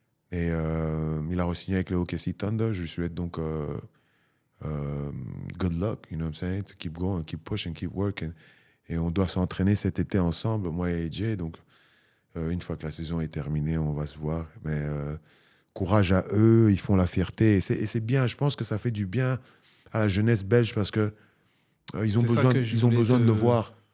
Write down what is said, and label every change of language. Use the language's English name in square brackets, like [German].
[French] Et il a re-signé avec le OKC Thunder. Je lui souhaite donc [English] good luck, you know what I'm saying, to keep going, keep pushing, keep working. [French] Et on doit s'entraîner cet été ensemble, moi et AJ. Donc, une fois que la saison est terminée, on va se voir. Mais courage à eux, ils font la fierté. Et c'est bien, je pense que ça fait du bien à la jeunesse belge parce que ils ont besoin de le voir.